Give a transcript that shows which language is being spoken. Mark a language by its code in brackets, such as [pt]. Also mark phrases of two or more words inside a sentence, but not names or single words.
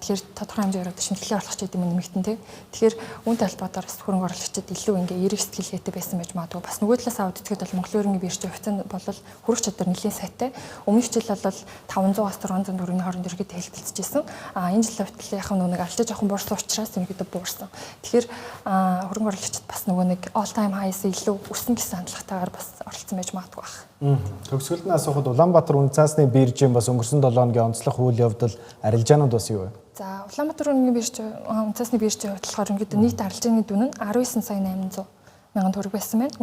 [mn] Тэгэхээр тодорхой хэмжээгээр одоо шимтгэлийн орлогчдын нэмэгдэн тий. Тэгэхээр үүнтэй холбоотойгоор хөрөнгө оруулагчид илүү ингээ эерэг сэтгэлгээтэй байсан байж магадгүй. Бас нөгөө талаас аваад үзэхэд бол Монголын хөрөнгөний биржийн хувьцаа бол хүрэх чадвар нэлээд сайтай. Өмнөх жил бол 500-аас 600 төгрөгийн хооронд ерөөдөө хэлбэлцэжсэн. Энэ жил хувьд яг нэг арилжаа жоохон буурсан учраас ерөөдөө буурсан. Тэгэхээр хөрөнгө оруулагчид бас нөгөө нэг [en] all time highs [mn] илүү өссөн гэсэн хандлагатайгаар бас оролцсон байж магадгүй байна. Төгсгөлд нь асуухад Улаанбаатар үнэ цаасны биржийн бас өнгөрсөн 7 хоногийн онцлог үйл явдал арилжаанууд бас юу вэ? За Улаанбаатар үнэ бирж үнэ цаасны биржийн хувьд болохоор ерөөдөө нийт арилжааны дүн нь 19 сая 800 мянган төгрөг байсан байна.